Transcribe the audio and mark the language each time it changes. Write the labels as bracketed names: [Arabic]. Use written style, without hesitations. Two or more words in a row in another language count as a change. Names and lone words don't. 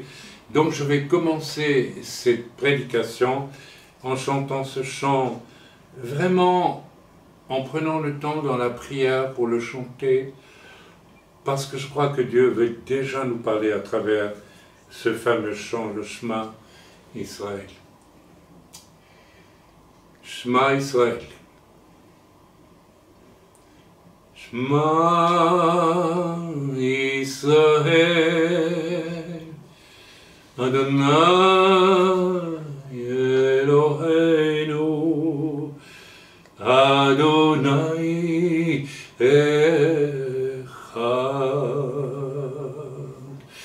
[French] Donc je vais commencer cette prédication en chantant ce chant, vraiment en prenant le temps dans la prière pour le chanter, parce que je crois que Dieu veut déjà nous parler à travers ce fameux chant, le Shema Israël. [Hebrew] שמע ישראל. שמע ישראל, אדוני אלוהינו, אדוני אחד.